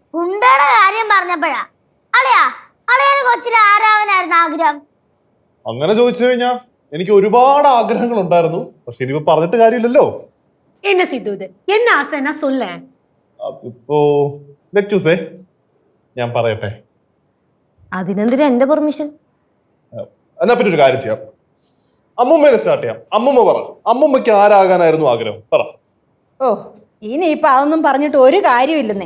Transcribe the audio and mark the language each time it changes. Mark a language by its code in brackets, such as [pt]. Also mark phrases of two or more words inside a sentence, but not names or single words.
[ml] ഉണ്ടയുടെ കാര്യം പറഞ്ഞപ്പോഴാ അളിയാ അളിയന് കൊച്ചിലെ ആരാവനായിരുന്നു ആഗ്രഹം? അങ്ങനെ ചോദിച്ചു കഴിഞ്ഞാ എനിക്ക് ഒരുപാട് ആഗ്രഹങ്ങൾ ഉണ്ടായിരുന്നു. പക്ഷെ ഇനിയിപ്പോ പറഞ്ഞിട്ട് കാര്യമില്ലല്ലോ. [ta] என்ன சித்து இது என்ன ஆசைன்னா சொல்ல. [ml] അതിപ്പോ ലച്ചൂസേ ഞാൻ പറയട്ടെ. അതിനെന്തിനാ എന്റെ പെർമിഷൻ? എന്നാ പിന്നെ ഒരു കാര്യം ചെയ്യാം, അമ്മൂമ്മേനെ സ്റ്റാർട്ട് ചെയ്യാം. അമ്മൂമ്മ പറ, അമ്മൂമ്മയ്ക്ക് ആരാകാനായിരുന്നു ആഗ്രഹം? പറ. ഓ ഇനിയിപ്പൊ അതൊന്നും പറഞ്ഞിട്ട് ഒരു കാര്യമില്ലെന്നേ.